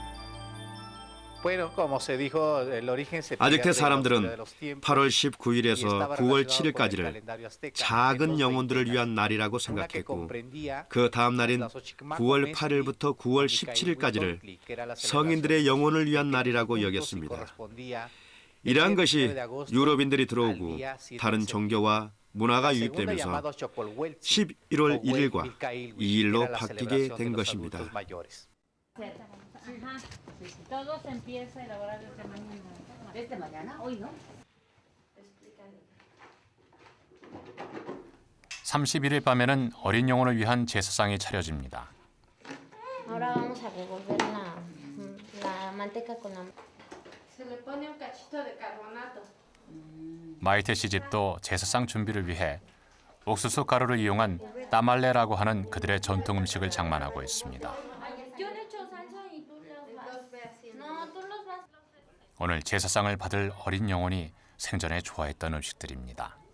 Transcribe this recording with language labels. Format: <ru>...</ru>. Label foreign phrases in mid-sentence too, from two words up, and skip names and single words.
<ko>아즈텍 사람들은 8월 19일에서 9월 7일까지를 작은 영혼들을 위한 날이라고 생각했고 그 다음 날인 9월 8일부터 9월 17일까지를 성인들의 영혼을 위한 날이라고 여겼습니다. 이러한 것이 유럽인들이 들어오고 다른 종교와 문화가 유입되면서 11월 1일과 2일로 바뀌게 된 것입니다.</ko> <es>Todo se empieza a elaborar desde mañana, hoy no.</es> <ko>31일 밤에는 어린 영혼을 위한 제사상이 차려집니다.</ko> <es>Ahora vamos a revolver la manteca con la. Se le pone un cachito de carbonato.</es> <ko>마이테 씨 집도 제사상 준비를 위해 옥수수 가루를 이용한 따말레라고 하는 그들의 전통 음식을 장만하고 있습니다. 오늘 제사상을 받을 어린 영혼이 생전에 좋아했던 음식들입니다.</ko>